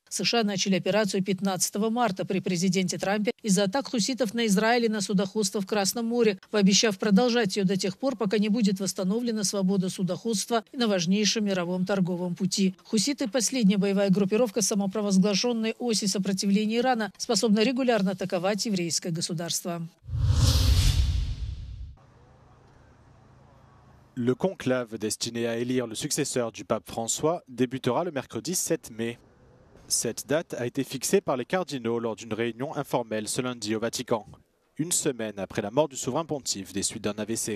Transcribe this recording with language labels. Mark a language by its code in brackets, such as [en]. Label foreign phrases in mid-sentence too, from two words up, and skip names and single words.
[ru] США начали операцию 15 марта при президенте Трампе из-за атак хуситов на Израиль и на судоходство в Красном море, пообещав продолжать ее до тех пор, пока не будет восстановлена свобода судоходства на важнейшем мировом торговом пути. Хуситы – последняя боевая группировка самопровозглашенной оси сопротивления Ирана, способна регулярно атаковать еврейское государство. [fr] Le conclave destiné à élire le successeur du pape François débutera le mercredi 7 mai. Cette date a été fixée par les cardinaux lors d'une réunion informelle ce lundi au Vatican, une semaine après la mort du souverain pontife des suites d'un AVC.